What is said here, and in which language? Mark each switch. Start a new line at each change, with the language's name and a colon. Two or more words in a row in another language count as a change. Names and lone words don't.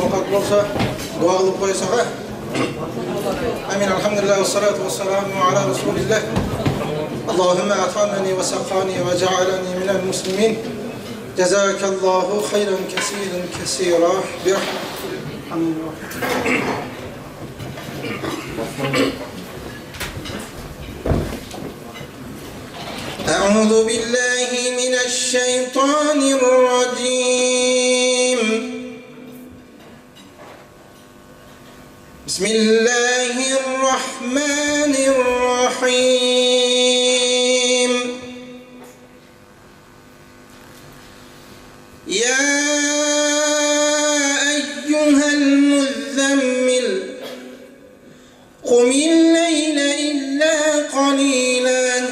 Kazakh: bolsa dua kılıp koysak ha?
Arabic: Amin. الحمد لله والصلاة والسلام على رسول الله. اللهم أطعمني وسقاني وجعلني من المسلمين. جزاك الله خيرا كثيرا كثيرا. أعوذ بالله من الشيطان الرجيم بسم الله الرحمن الرحيم يا أيها المزمل قم الليل إلا قليلا